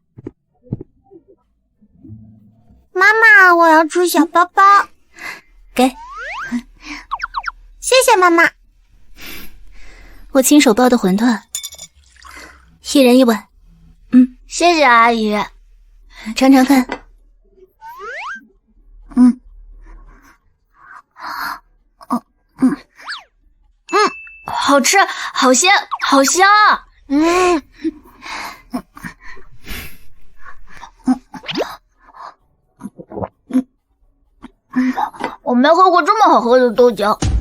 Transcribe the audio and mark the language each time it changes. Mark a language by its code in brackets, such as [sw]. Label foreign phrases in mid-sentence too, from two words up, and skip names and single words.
[zh] 媽媽，我要吃小包包。給，謝謝媽媽。我親手包的餛飩，一人一碗。謝謝阿姨。嘗嘗看。好吃，好鲜，好香啊！我没喝过这么好喝的豆浆。